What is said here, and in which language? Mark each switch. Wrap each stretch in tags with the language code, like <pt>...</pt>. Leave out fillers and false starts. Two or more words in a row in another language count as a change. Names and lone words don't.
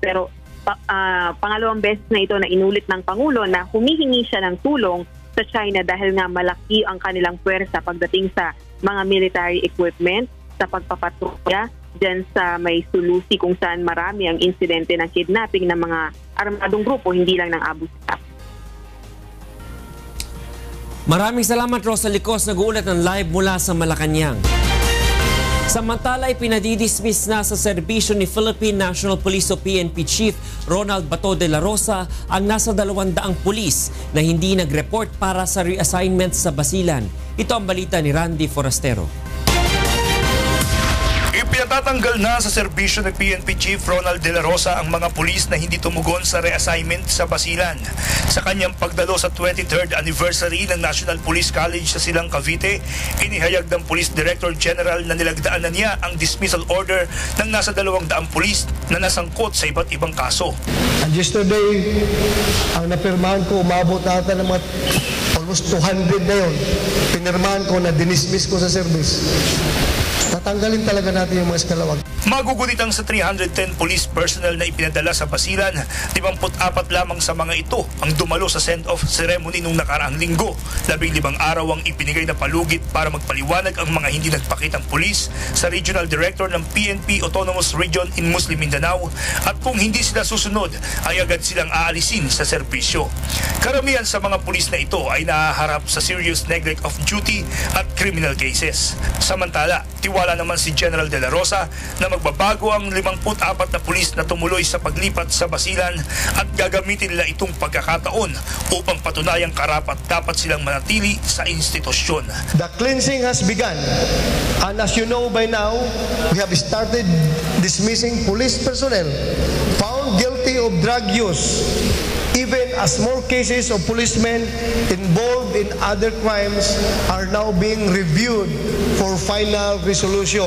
<tl>Pero pangalawang beses na ito na inulit ng Pangulo na humihingi siya ng tulong sa China dahil nga malaki ang kanilang puwersa pagdating sa mga</tl> <en>military equipment,</en> <tl>sa pagpapatrolya dyan sa may Sulu Sea kung saan marami ang insidente ng kidnapping ng mga armadong grupo, hindi lang ng Abu Sayyaf. Maraming salamat, Rosalie Cos, nag-uulat ng live mula sa Malacanang. Samantala, pinadidismiss na sa serbisyo ni Philippine National Police o PNP Chief Ronald Bato de la Rosa ang nasa 200 pulis na hindi nag-report para sa reassignment sa Basilan. Ito ang balita ni Randy Forastero. Ipinatatanggal na sa serbisyo ng PNP Chief Ronald de la Rosa ang mga pulis na hindi tumugon sa reassignment sa Basilan. Sa kanyang pagdalo sa 23rd anniversary ng National Police College sa Silang, Cavite, inihayag ng Police Director General na nilagdaan na niya ang</tl> <en>dismissal order</en> <tl>ng nasa 200 pulis na nasangkot sa iba't ibang kaso.</tl> <en>And yesterday,</en> <tl>ang napirmahan ko, umabot nata ng mga almost 200 na yun. Pinirmahan ko na dinismiss ko sa service. tatanggalin talaga natin yung mga eskalawag. Magugunitang sa 310</tl> <en>police personnel</en> <tl>na ipinadala sa Basilan, 54 lamang sa mga ito ang dumalo sa</tl> <en>send-off ceremony</en> <tl>nung nakaraang linggo. 15 araw ang ipinigay na palugit para magpaliwanag ang mga hindi nagpakitang pulis sa</tl> <en>Regional Director</en> <tl>ng PNP Autonomous Region in Muslim Mindanao, at kung hindi sila susunod ay agad silang aalisin sa serbisyo. Karamihan sa mga pulis na ito ay nahaharap sa</tl> <en>serious neglect of duty</en> <tl>at</tl> <en>criminal cases.</en> <tl>Samantala, tiwala naman si General De La Rosa na magbabago ang 54 na pulis na tumuloy sa paglipat sa Basilan at gagamitin nila itong pagkakataon upang patunayang karapat-dapat silang manatili sa institusyon.</tl> <en>The cleansing has begun, and as you know by now, we have started dismissing police personnel found guilty of drug use, even as more cases of policemen involved in other crimes are now being reviewed for final resolution.</en>